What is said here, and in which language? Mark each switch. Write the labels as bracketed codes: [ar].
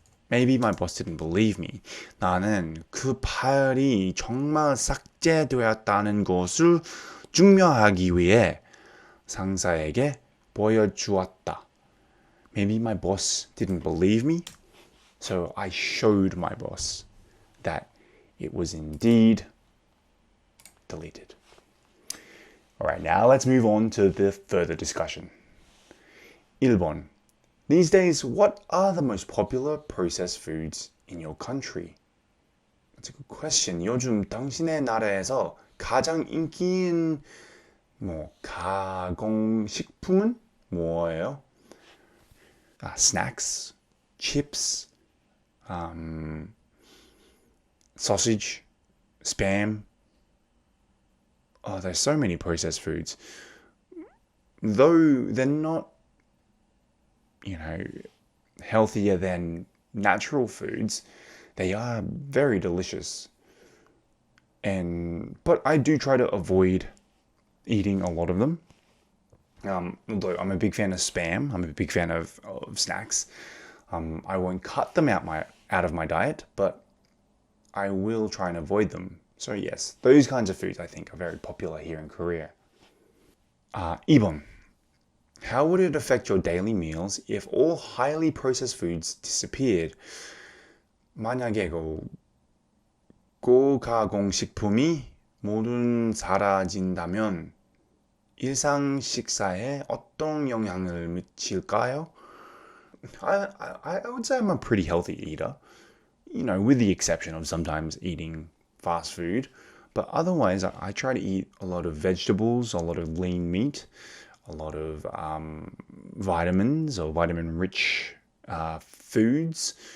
[en] Maybe my boss didn't believe me. [ko] 나는 그 파일이 정말 삭제되었다는 것을 증명하기 위해 상사에게 보여주었다. [en] Maybe my boss didn't believe me, so I showed my boss that it was indeed deleted. All right, now let's move on to the further discussion. [ko] 1번. [en] These days, what are the most popular processed foods in your country? That's a good question. [ko] 요즘 당신의 나라에서 가장 인기인 가공식품은 뭐예요? [en] Snacks, chips, sausage, spam. Oh, there's so many processed foods. Though they're not, healthier than natural foods, they are very delicious. But I do try to avoid eating a lot of them. Although I'm a big fan of Spam, I'm a big fan of snacks. I won't cut them out of my diet, but I will try and avoid them. So yes, those kinds of foods I think are very popular here in Korea. [ko] 2번. [en] How would it affect your daily meals if all highly processed foods disappeared? [ko] 만약에 고가공식품이 모두 사라진다면 일상 식사에 어떤 영향을 미칠까요? [en] I would say I'm a pretty healthy eater, with the exception of sometimes eating fast food. But otherwise, I try to eat a lot of vegetables, a lot of lean meat, a lot of vitamins or vitamin-rich foods.